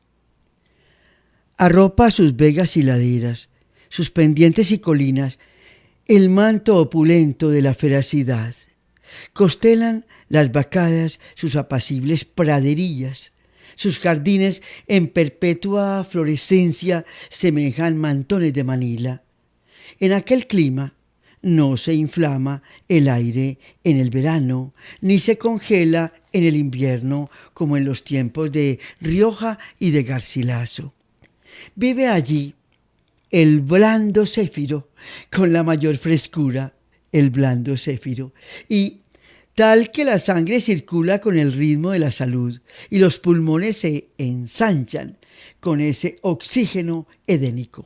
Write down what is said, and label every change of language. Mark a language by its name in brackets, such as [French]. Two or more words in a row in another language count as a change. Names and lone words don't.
[Spanish] Arropa sus vegas y laderas, sus pendientes y colinas, el manto opulento de la feracidad. Constelan las vacadas sus apacibles praderías, sus jardines en perpetua florescencia semejan mantones de Manila. En aquel clima no se inflama el aire en el verano, ni se congela en el invierno como en los tiempos de Rioja y de Garcilaso. Vive allí el blando céfiro con la mayor frescura, el blando céfiro, y tal que la sangre circula con el ritmo de la salud y los pulmones se ensanchan con ese oxígeno edénico.